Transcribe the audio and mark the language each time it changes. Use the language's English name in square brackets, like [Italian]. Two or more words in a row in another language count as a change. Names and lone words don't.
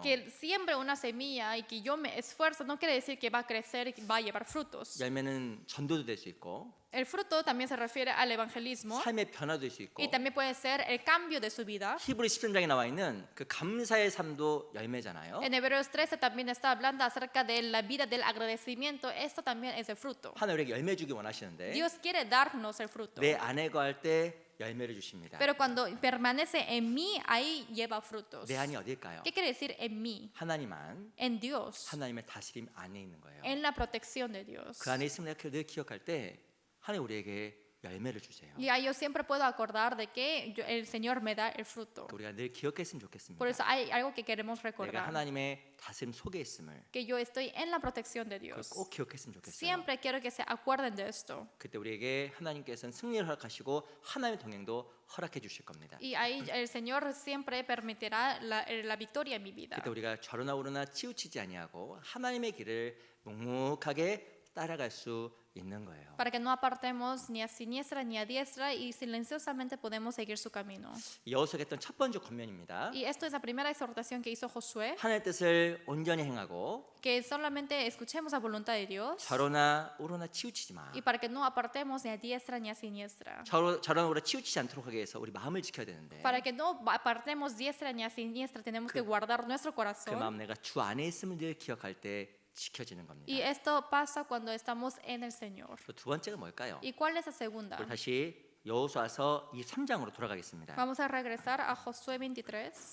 [Spanish] que siembre una semilla y que yo me esfuerzo, no quiere decir que va a crecer y que va a llevar frutos. [Korean] 열매는 전도도 될 수 있고 [Spanish] El fruto también se refiere al evangelismo [Korean] 삶의 변화도 될 수 있고 [Spanish] y también puede ser el cambio de su vida. [Korean] 히브리 13장에 나와 있는 그 감사의 삶도 열매잖아요. [Spanish] En Hebreos 13 también está hablando acerca de la vida del agradecimiento. Esto también es el fruto. [Korean] 하나님에게 열매 주기 원하시는데 [Spanish] Dios quiere darnos el fruto. [Korean] 내 안에 거할 때 열매를 주십니다. [Spanish] Pero cuando permanece en mí, ahí lleva frutos. [Korean] 내 안이 어딜까요? [Spanish] ¿Qué quiere decir en mí? [Korean] 하나님 안, [Spanish] En Dios. [Korean] 하나님의 다스림 안에 있는 거예요. [Spanish] En la protección de Dios. [Korean] 그 안에 있으면 내가 늘 기억할 때 하나님 우리에게 열매를 주세요. [Spanish] Y ahí yo siempre puedo acordar de que el Señor me da el fruto. [Korean] 우리가 늘 기억했으면 좋겠습니다. [Spanish] Por eso hay algo que queremos [Korean] 내가 [Spanish] recordar. [Korean] 하나님의 다스림 속에 있음을 [Spanish] Que yo estoy en la protección de [Korean] 그걸 [Spanish] Dios. [Korean] 꼭 기억했으면 좋겠어요. [Spanish] Siempre quiero que se acuerden de esto. [Korean] 그때 우리에게 하나님께서는 승리를 허락하시고 하나님의 동행도 허락해 주실 겁니다. [Spanish] Y ahí el Señor siempre permitirá la victoria en mi vida. [Korean] 그때 우리가 좌로나 우로나 치우치지 아니하고 하나님의 길을 묵묵하게 따라갈 수 있는 거예요. [Spanish] Para que no apartemos ni a siniestra ni a diestra y silenciosamente podemos seguir su camino. [Korean] 여호수아가 했던 첫 번째 권면입니다. [Spanish] Y esto es la primera exhortación que hizo Josué, [Korean] 하나님의 뜻을 온전히 행하고 [Spanish] que solamente escuchemos la voluntad de Dios [Korean] 좌로나 우로나 치우치지 마. [Spanish] y para que no apartemos ni a diestra ni a siniestra. [Korean] 좌로나 우로나 치우치지 않도록 하기 위해서 우리 마음을 지켜야 되는데 [Spanish] Para que no apartemos diestra ni a siniestra, tenemos que guardar nuestro [Korean] 그 [Spanish] corazón. [Korean] 마음 내가 주 안에 있음을 늘 기억할 때 지켜지는 겁니다. [Spanish] Y esto pasa cuando estamos en el Señor. [Korean] 또 두 번째가 뭘까요? [Spanish] ¿Y cuál es la segunda? [Korean] 우리 다시 여호수아서 23장으로 돌아가겠습니다. [Spanish] Vamos a regresar a Josué 23.